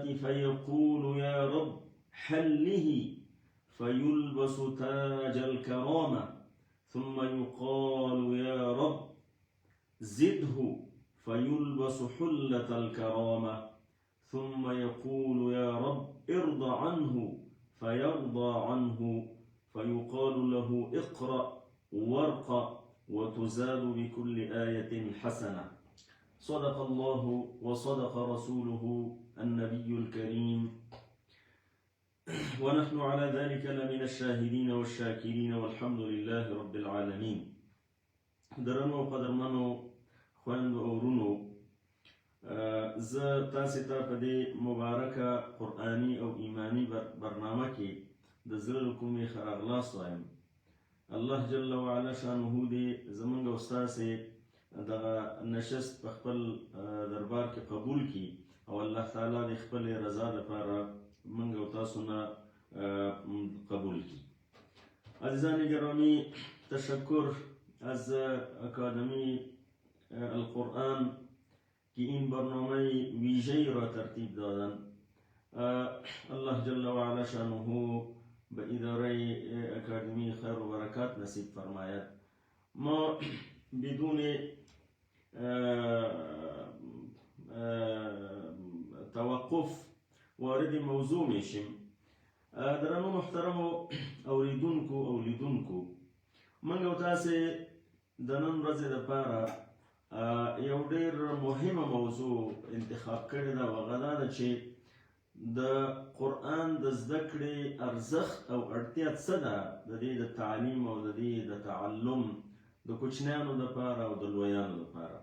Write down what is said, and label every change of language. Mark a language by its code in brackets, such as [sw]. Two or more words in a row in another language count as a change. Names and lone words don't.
[ar] فيقول: يا رب حله، فيلبس تاج الكرامة، ثم يقال: يا رب زده، فيلبس حلة الكرامة، ثم يقول: يا رب ارض عنه، فيرضى عنه، فيقال له: اقرأ وارقى، وتزاد بكل آية حسنة. صدق الله وصدق رسوله النبي الكريم، ونحن على ذلك لمن الشاهدين والشاكرين، والحمد لله رب العالمين. [ps] درنو قدرمنو خويندو او ورونو، زه تاسې ته په دې مبارکه قرآني او ایمانی برنامه کې د زړه له کومې ښه راغلاست وایم. [ar] الله جل وعلا شانه [ps] دې زموږ او ستاسې دغه نشست په خپل دربار کې قبول کړي، او الله تعالی د خپلې رضا لپاره موږ او تاسو نه قبول کړي. [fa] عزیزان گرامی، تشکر از اکادمی القرآن که این برنامه ویژه‌ای را ترتیب دادن. [ar] الله جل وعلا شانه [fa] به اداره اکادمی خیر و برکات نصیب فرماید. ما بدون توقف وارد موضوع میشیم. [ps] درنو محترمو اوریدونکو، موږ او تاسې د نن ورځې لپاره یو ډېر مهمه موضوع انتخاب کړې ده، او هغه دا ده چې د قرآن د زده کړې ارزښت او اړتیا څه ده د دې د تعلیم او د دې د تعلم د کوچنیانو لپاره او د لویانو لپاره.